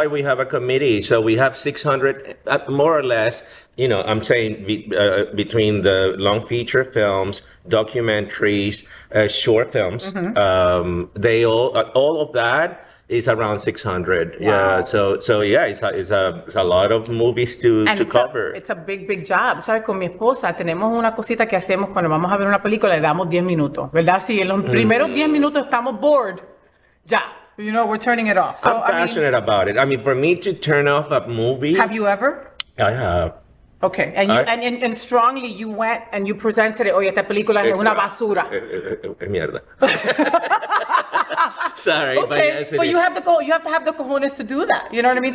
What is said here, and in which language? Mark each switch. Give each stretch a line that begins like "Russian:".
English: That's why we have a committee. So we have 600, more or less, you know, I'm saying between the long feature films, documentaries, short films, they all of that is around 600. Wow. Yeah, so yeah, it's a lot of movies to cover. It's a big job. ¿Sabes?
Spanish: Con mi esposa tenemos una cosita que hacemos cuando vamos a ver una película, le damos 10 minutos, ¿verdad? Si en los primeros 10 minutos estamos bored, ya.
English: You know, we're turning it off. So, I'm passionate about it. I mean, for me to turn off a movie. Have you ever? I have. Okay, and strongly you went and you presented it.
Spanish: Oye, esta película es una basura. Mierda.
English: Sorry, okay, but you have to have the cojones to do that. You know what I mean?